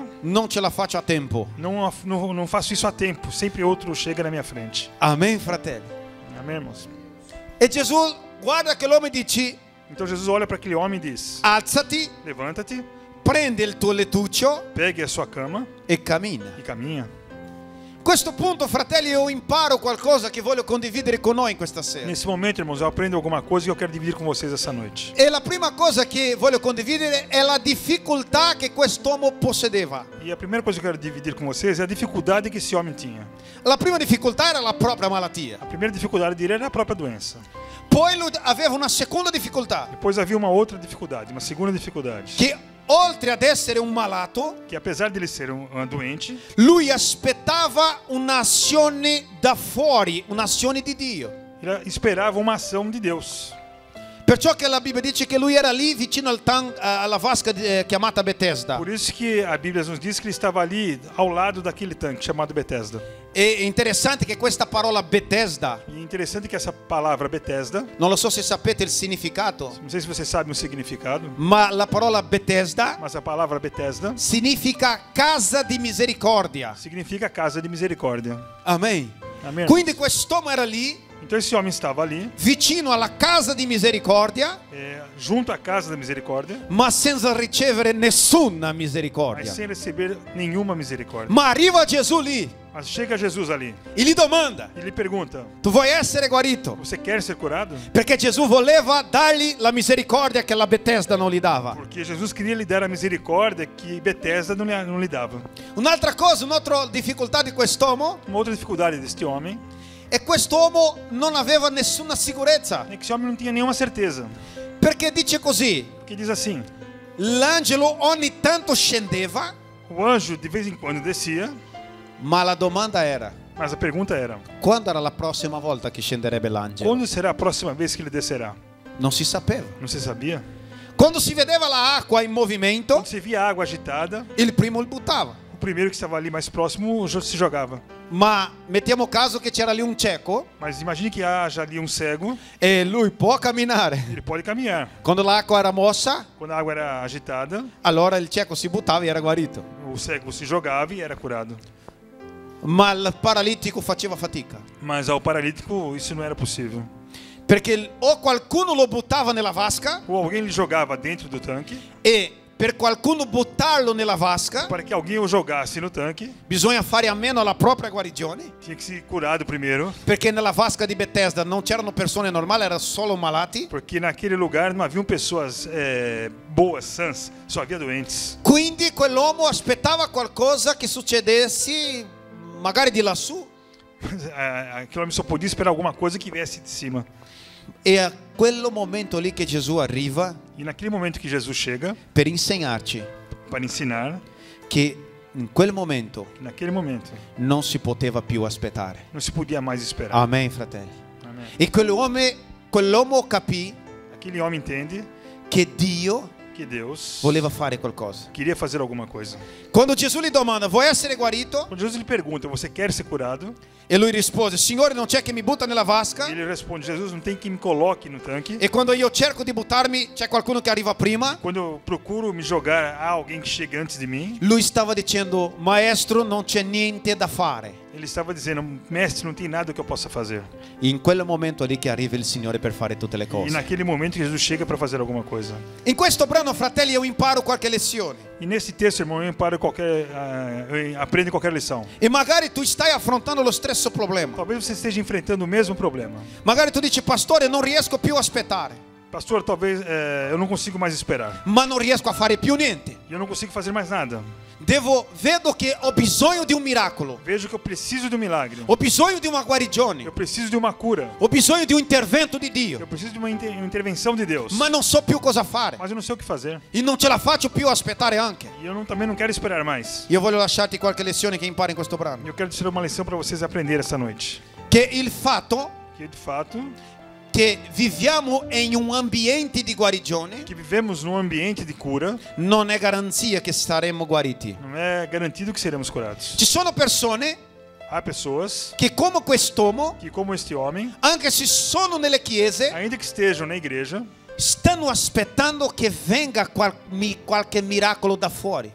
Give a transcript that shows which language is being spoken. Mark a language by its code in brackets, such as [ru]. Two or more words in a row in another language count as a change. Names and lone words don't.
[it] non ce la faccio a tempo. [pt] não faço isso a tempo, sempre outro chega na minha frente. [it] Amen, fratelli. [pt] Amém, irmãos? [it] E Gesù guarda che l'uomo dice, [pt] Então Jesus olha para aquele homem e diz: [it] alzati, [pt] levanta-te, [it] prendi il tuo lettuccio [pt] pegue a sua cama [it] e cammina. [pt] e caminha. [it] A questo punto, fratelli, io imparo qualcosa che voglio condividere con noi questa sera. [pt] Nesse momento, irmãos, eu aprendo alguma coisa que eu quero dividir com vocês essa noite. [it] E la prima cosa che voglio condividere è la difficoltà che quest'uomo possedeva. [pt] E a primeira coisa que eu quero dividir com vocês é a dificuldade que esse homem tinha. [it] La prima difficoltà era la propria malattia. [pt] A primeira dificuldade dele era a própria doença. [it] Poi lui aveva una seconda difficoltà, [pt] Depois havia uma outra dificuldade, uma segunda dificuldade. [it] che oltre ad essere un malato, [pt] Que apesar de ele ser um doente, [it] lui aspettava un'azione da fuori, un'azione di Dio. [pt] ele esperava uma ação de Deus. [it] Perciò che la Bibbia dice che lui era lì vicino alla vasca chiamata Bethesda. [pt] Por isso que a Bíblia nos diz que ele estava ali ao lado daquele tanque chamado Bethesda. [it] È interessante che questa parola Bethesda, [pt] E é interessante que essa palavra Bethesda, [it] non lo so se sapete il significato, [pt] não sei se você sabe o significado, [it] ma la parola Bethesda [pt] mas a palavra Bethesda [it] significa casa di misericordia. [pt] significa casa de misericórdia. [it] Amen. [pt] Amém? [it] Quindi quest'uomo era lì, [pt] Então esse homem estava ali, [it] vicino alla casa di misericordia, [pt] junto à casa da misericórdia, [it] ma senza ricevere nessuna [pt] mas [it] misericordia. [pt] sem receber nenhuma misericórdia. [it] Ma arriva Gesù lì [pt] Mas chega Jesus ali [it] e gli domanda, [pt] e lhe pergunta: [it] tu vuoi essere guarito? [pt] você quer ser curado? [it] Perché Gesù voleva dargli la misericordia che la Bethesda non gli dava. [pt] Porque Jesus queria lhe dar a misericórdia que Bethesda não lhe dava. [it] Un'altra cosa, un'altra difficoltà di quest'uomo [pt] Uma outra dificuldade deste homem [it] è quest'uomo non aveva nessuna sicurezza, [pt] é que esse homem não tinha nenhuma certeza. [it] perché dice così, [pt] Porque diz assim: [it] l'angelo ogni tanto scendeva [pt] o anjo de vez em quando descia [it] Ma la domanda era: [pt] Mas a pergunta era: [it] quando era la prossima volta che scenderebbe l'angelo? [pt] quando será a próxima vez que ele descerá? [it] Non si sapeva. [pt] Não se sabia? [it] Quando si vedeva l'acqua in movimento, [pt] Quando se via a água agitada, [it] il primo il buttava. [pt] o primeiro que estava ali mais próximo se jogava. [it] Ma mettiamo caso che c'era lì un cieco [pt] Mas imagine que haja ali cego, [it] e lui può camminare. [pt] ele pode caminhar. [it] Quando l'acqua era mossa, [pt] Quando a água era agitada, [it] allora il cieco si buttava e era guarito. [pt] o cego se jogava e era curado. [it] Ma il paralitico faceva fatica. [pt] Mas ao paralítico isso não era possível. [it] Perché o qualcuno lo buttava nella vasca [pt] Ou alguém lhe jogava dentro do tanque, [it] e per qualcuno buttarlo nella vasca [pt] para que alguém o jogasse no tanque, [it] bisogna fare a meno alla propria guarigione, [pt] tinha que ser curado primeiro, [it] perché nella vasca di Bethesda non c'erano persone normali, erano solo malati. [pt] porque naquele lugar não haviam pessoas boas, sãs, só havia doentes. [it] Quindi quell'uomo aspettava qualcosa che succedesse magari di lassù. [pt] Aquele homem só podia esperar alguma coisa que viesse de cima. [it] E a quello momento lì che Gesù arriva [pt] E naquele momento que Jesus chega [it] per insegnarci [pt] para ensinar, [it] che in quel momento [pt] naquele momento [it] non si poteva più aspettare. [pt] não se podia mais esperar. [it] Amen, fratelli. [pt] Amém. [it] E quell'uomo capì [pt] Aquele homem entende [it] che Dio [pt] que Deus [it] voleva fare qualcosa. [pt] queria fazer alguma coisa. [it] Quando Gesù gli domanda: vuoi essere guarito? [pt] Quando Jesus lhe pergunta: você quer ser curado? [it] E lui rispose: Signore, non c'è che mi butta nella vasca. [pt] Ele responde: Jesus, não tem que me coloque no tanque. [it] E quando io cerco di buttarmi c'è qualcuno che arriva prima. [pt] Quando eu procuro me jogar, há alguém que chega antes de mim. [it] Lui stava dicendo: Maestro, non c'è niente da fare. [pt] Ele estava dizendo: mestre, não tem nada que eu possa fazer. [it] In quel momento lì che arriva il Signore per fare tutte le [pt] E [it] cose. [pt] naquele momento Jesus chega para fazer alguma coisa. [it] In questo brano, fratelli, io imparo qualche lezione. [pt] E nesse texto, irmão, eu aprendo qualquer lição. [it] E magari tu stai affrontando lo stesso problema. [pt] Talvez você esteja enfrentando o mesmo problema. [it] Magari tu dici: Pastore, non riesco più a aspettare. [pt] Pastor, talvez eu não consigo mais esperar. [it] Ma non riesco a fare più niente. [pt] E eu não consigo fazer mais nada. [it] Vedo che ho bisogno di un miracolo. [pt] Vejo que eu preciso de um milagre. [it] Ho bisogno di una guarigione. [pt] Eu preciso de uma cura. [it] Ho bisogno di un intervento di Dio. [pt] Eu preciso de uma intervenção de Deus. [it] Ma non so più cosa fare. [pt] Mas eu não sei o que fazer. [it] E non ce la faccio più a aspettare anche. [pt] E eu também não quero esperar mais. [it] Io voglio lasciarti qualche lezione che impari in questo brano. [pt] Eu quero tirar uma lição para vocês aprender essa noite. [it] Che il fatto [pt] Que de fato, [it] che viviamo in un ambiente di guarigione [pt] que vivemos num ambiente de cura, [it] non è garanzia che saremo guariti. [pt] não é garantido que seremos curados. [it] Ci sono persone [pt] Há pessoas [it] che, come quest'uomo, [pt] que, como este homem, [it] anche se sono nelle chiese, [pt] ainda que estejam na igreja, [it] stanno aspettando che venga qualche miracolo da fuori.